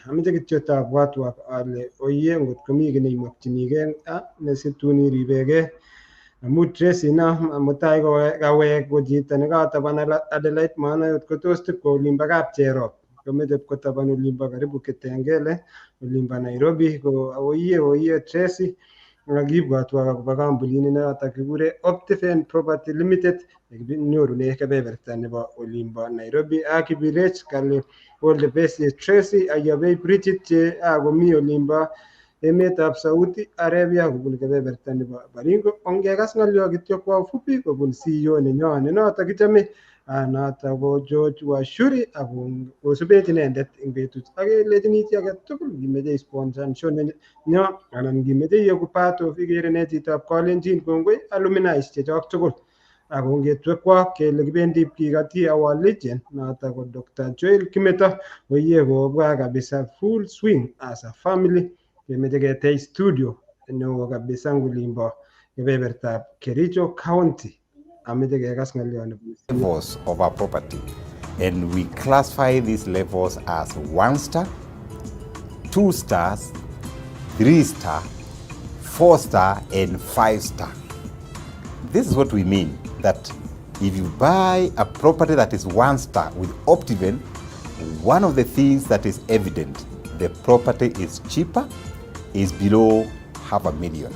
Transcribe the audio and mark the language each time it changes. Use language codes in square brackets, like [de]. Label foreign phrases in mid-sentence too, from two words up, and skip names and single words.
[kln] Ameche kityo tabwatwa ale oye ngot komi kiy neimokyinigei nesitun iribegei amu Tracy mutai kawek ko chito nekataban Adelaide, maana yot kotos tipko olimbo Kapcherop, komeche kotaban olimbo karibu Kitengele, olimbo Nairobi. Ko oye Tracy akibwatwa akobo kampunit noto kikure Optiven Property Limited nekinyorune kebeberta nebo olimbo Nairobi ak Kibirech kale [en] all the best [kln] Tracy ayobei Bridget che akomi olimbo emetab Saudi Arabia kobun kebeberta nebo Baringo. Ongekas ng'olyo kityo [sw] kwa ufupi [kln] kobun CEO nenyo noto kichome noto ko George Washuri ako kosubech inendet eng betut ak kelechini chi age tugul kimeche [en] sponsor show [kln] nenyo anan kimeche iyoku [en] part of [kln] ikere ne chitab Kalenjin, kongoi alumni chechok tugul ako ngetwekwa kele kibendi kikati [en] our legend [kln] noto ko Dr. Joel Kimeto oye kobwa kabisa [en] full swing as a family. [kln] Kemeche ketech studio neo kabisa ngulimbo kebebertab Kericho County. Ameche kekas ng'olyo [en] levels of our property, and we classify these levels as 1 star, 2 stars, 3 star, 4 star, and 5 star. This is what we mean, that if you buy a property that is 1 star with Optiven, one of the things that is evident, the property is cheaper, is below $500,000.